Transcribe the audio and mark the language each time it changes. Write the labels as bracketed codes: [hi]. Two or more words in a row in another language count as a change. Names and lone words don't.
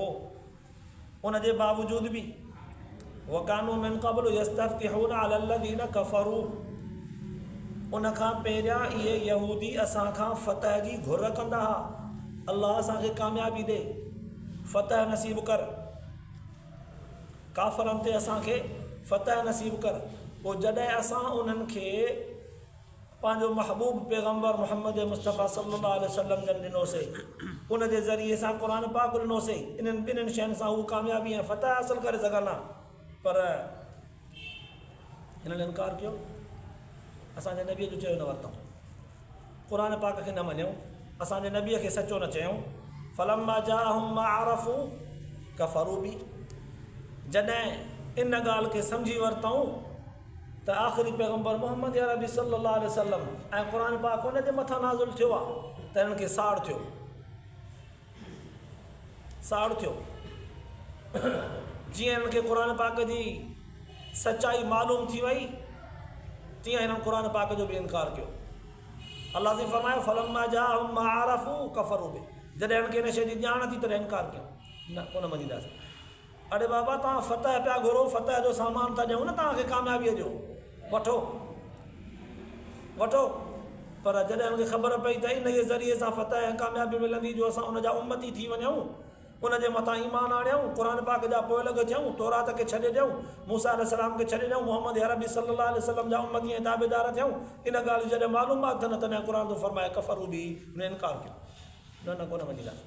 [sd] उन जे बावजूद बि [ar] وكانوا من قبل يستفتحون على الذين كفروا, [sd] उनखां पहिरियां इहे यहूदी असांखां फ़तह जी घुर कंदा हुआ, अल्लाह असांखे कामयाबी ॾे, फ़तह नसीब कर, काफ़रनि ते असांखे फ़तह नसीब कर। पोइ जॾहिं असां उन्हनि खे पंहिंजो महबूब पैगम्बर मुहम्मद मुस्तफ़ा [ar] صلى الله عليه وسلم [sd] जन ॾिनोसीं, उन जे ज़रिए सां क़ुरान पाक ॾिनोसीं, इन्हनि ॿिन्हिनि शयुनि सां हू कामयाबी ऐं फ़तह हासिलु करे सघंदा, पर हिननि इनकार कयो, असांजे नबीअ जो चयो न वरितऊं, क़ुरान पाक खे न मञियऊं, असांजे नबीअ खे सचो न चयूं। [ar] فلما جاءهم ما عرفوا كفروا به, [sd] जॾहिं इन ॻाल्हि खे सम्झी वरितऊं त आख़िरी पैगम्बर मोहम्मद अरबी [ar] صلى الله عليه وسلم [sd] ऐं क़ुरान पाक उन जे मथां नाज़िल थियो आहे त हिननि खे साड़ थियो, साड़ थियो। जीअं हिननि खे क़ुरान पाक जी सच्चाई मालूम थी वई तीअं हिननि क़ुर पाक जो बि इनकार कयो। अल्लाह से फरमायो [ar] فلما جاءهم ما عرفوا كفروا به, [sd] जॾहिं हिननि खे हिन शइ जी ॼाण थी तॾहिं इनकार कयो, न कोन मञीदासीं। अरे बाबा तव्हां फतह पिया घुरो, फतह जो सामान था ॾियूं न तव्हांखे कामयाबीअ जो, वठो वठो। पर जॾहिं हुनखे ख़बर पई त इन जे ज़रिए सां फतह ऐं कामयाबी मिलंदी जो असां उनजा उम्मती थी वञूं, उनजे मथां ईमान आणियूं, क़ुर पाक जा पोइलॻ थियूं, तौरात खे छॾे ॾियूं, मूसा अलैहिस्सलाम खे छॾे ॾियूं, मोहम्मद अरबी [ar] صلى الله عليه وسلم [sd] जा उम्मती ऐं ताबेदार थियूं, इन ॻाल्हि जॾहिं मालूमात थियनि तॾहिं क़ुर थो फरमाए [ar] كفروا به, [sd] हुन इनकार कयो, न कोन मञीदासीं।